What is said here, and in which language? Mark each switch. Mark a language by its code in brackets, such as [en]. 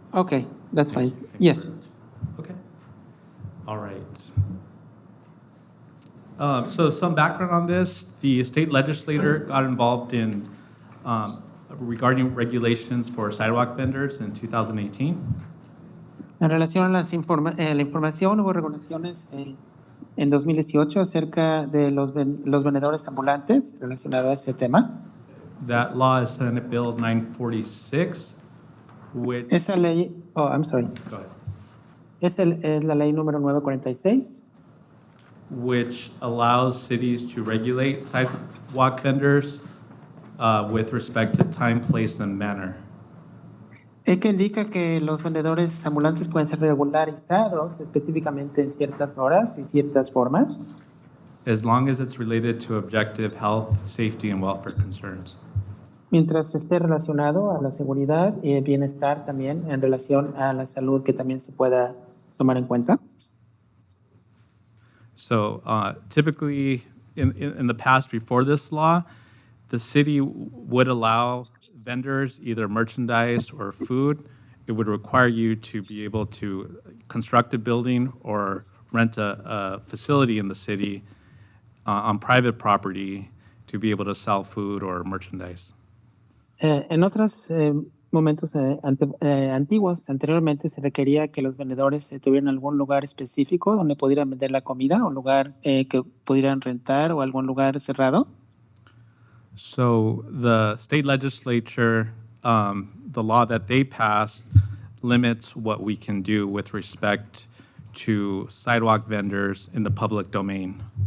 [en] Okay, that's Thank fine. you. Thank you Yes. very much. Okay. All right. So some background on this. The state legislature got involved in regarding regulations for sidewalk vendors in 2018. [es] En relación a la información, hubo regulaciones en 2018 acerca de los vendedores ambulantes relacionado a ese tema. [en] That law is Senate Bill 946, which... [es] Esa ley, [en] I'm sorry. Go ahead. [es] Es la ley número 946. [en] Which allows cities to regulate sidewalk vendors with respect to time, place, and manner. [es] Que indica que los vendedores ambulantes pueden ser regularizados específicamente en ciertas horas y ciertas formas. [en] As long as it's related to objective health, safety, and welfare concerns. [es] Mientras esté relacionado a la seguridad y el bienestar también en relación a la salud que también se pueda tomar en cuenta. [en] So typically in the past before this law, the city would allow vendors either merchandise or food. It would require you to be able to construct a building or rent a facility in the city on private property to be able to sell food or merchandise. [es] En otros momentos antiguos, anteriormente se requería que los vendedores tuvieran algún lugar específico donde pudieran vender la comida, un lugar que pudieran rentar o algún lugar cerrado. [en] So the state legislature, the law that they passed limits what we can do with respect to sidewalk vendors in the public domain.